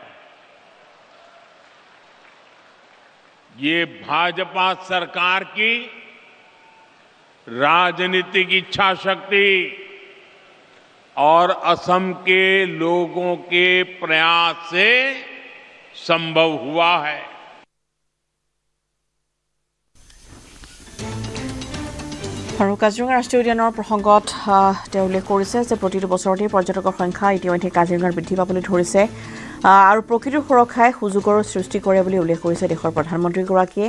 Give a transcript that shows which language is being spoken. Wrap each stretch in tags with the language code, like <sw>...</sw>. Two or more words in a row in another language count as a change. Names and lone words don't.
<hi>ये भाजपा सरकार की राजनीतिक इच्छा शक्ति और असम के लोगों के प्रयास से संभव हुआ है।</hi> <as>আৰু কাজিৰঙা ৰাষ্ট্ৰীয় উদ্যানৰ প্ৰসংগত তেওঁ উল্লেখ কৰিছে যে প্ৰতিটো বছৰতে পৰ্যটকৰ সংখ্যা ইতিমধ্যে কাজিৰঙাৰ বৃদ্ধি পাবলৈ ধৰিছে আৰু প্ৰকৃতিৰ সুৰক্ষাই সুযোগৰ সৃষ্টি কৰে বুলি উল্লেখ কৰিছে দেশৰ প্ৰধানমন্ত্ৰীগৰাকীয়ে।</as>